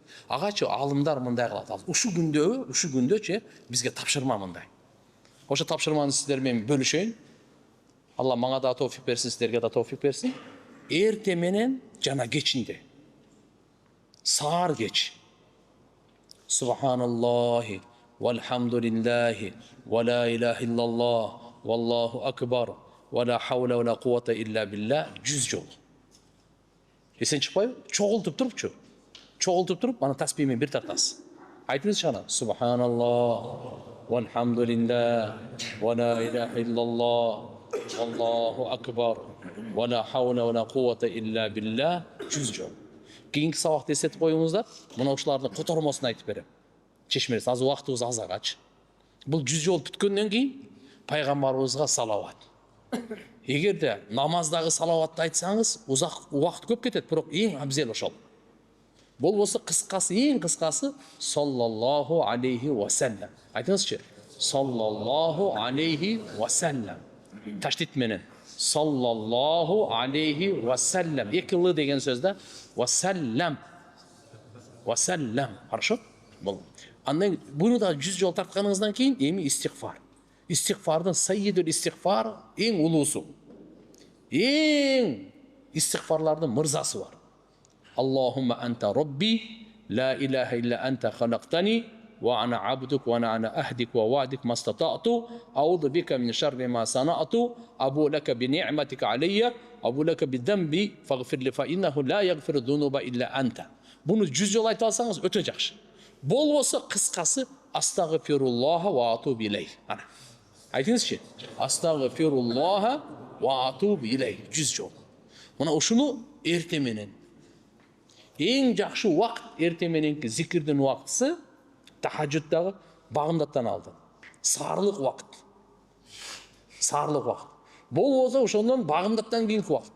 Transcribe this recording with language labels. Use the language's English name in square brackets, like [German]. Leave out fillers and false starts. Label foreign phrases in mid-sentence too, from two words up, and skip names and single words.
[Kyrgyz] Агачы алымдар мындай кылат. Ушу күндө бизге тапшырма мындай. Ошо тапшырманы сиздер менен бөлүшөйүн. Алла мага да товфик берсин, сиздерге да товфик берсин. Эрте менен жана кечинде. Саар кеч. [Arabic] سبحان الله والحمد لله ولا إله إلا الله والله أكبر ولا حول ولا قوة إلا بالله 100 жол. [Kyrgyz] Эсен чыкпайбы? Чогултуп туруп, аны таспих менен бир тартасыз. Айтыңызчы ана. [Arabic] سبحان الله والحمد لله ولا إله إلا الله والله أكبر ولا حول ولا قوة إلا بالله 100 жол. [Kyrgyz] Кийинки сабакта эстетип коюңуздар, мына ушулардын котормосун айтып берем. Чечмеңиз, азыр убактыбыз аз агачы. Бул 100 жол бүткөндөн кийин пайгамбарыбызга салават. Эгерде намаздагы салаватты айтсаңыз, узак убакыт көп кетет, бирок эң абзел ошол. Болбосо кыскасы, эң кыскасы [Arabic] صلى الله عليه وسلم. [Kyrgyz] Айтыңызчы. [Arabic] صلى الله عليه وسلم. [Kyrgyz] Таштит менен. [Arabic] صلى الله عليه وسلم. [Kyrgyz] Эки л деген сөздө [Arabic] وسلم. [Kyrgyz] Хорошо? Бул. Андан буну да 100 жол тартканыңыздан кийин эми истигфар. Истигфардын [Arabic] سيد الاستغفار [Kyrgyz] эң улуусу. Эң истигфарлардын мырзасы бар. [Arabic] اللهم أنت ربي لا إله إلا أنت خلقتني وأنا عبدك وأنا عهدك ووعدك ما استطعت أعوذ بك من شر ما صنعت أبوء لك بنعمتك علي أبوء لك بذنبي فاغفر لي فإنه لا يغفر الذنوب إلا أنت. [Kyrgyz] Буну 100 жол айта алсаңыз өтө жакшы. Болбосо кыскасы [Arabic] أستغفر الله وأتوب إليه. [Kyrgyz] Ана. Айтыңызчы. [Arabic] أستغفر الله وأتوب إليه 100 жол. [Kyrgyz] Мына ушуну эрте менен. Эң жакшы убакыт эрте мененки зикирдин убактысы тахажжуттагы багымдаттан алды. Саарлык убакыт. Болбосо ошондон багымдаттан кийинки убакыт.